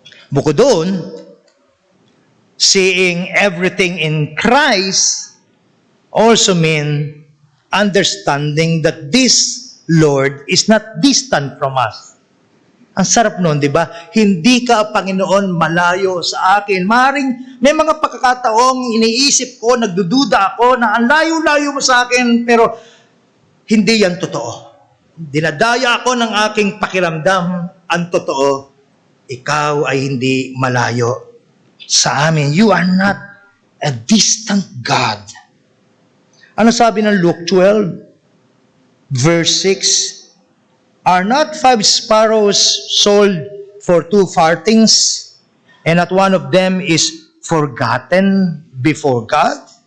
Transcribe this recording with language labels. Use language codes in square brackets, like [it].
[tl] Bukod doon, [en] seeing everything in Christ also mean understanding that this Lord is not distant from us. [tl] Ang sarap nun, di ba? Hindi ka, Panginoon, malayo sa akin. Maring may mga pagkakataong iniisip ko, nagdududa ako, na ang layo-layo mo sa akin, pero hindi yan totoo. Dinadaya ako ng aking pakiramdam. Ang totoo, ikaw ay hindi malayo sa amin. [en] You are not a distant God. [tl] Ano sabi ng [en] Luke 12, verse 6? Are not 5 sparrows sold for 2 farthings, and not one of them is forgotten before God?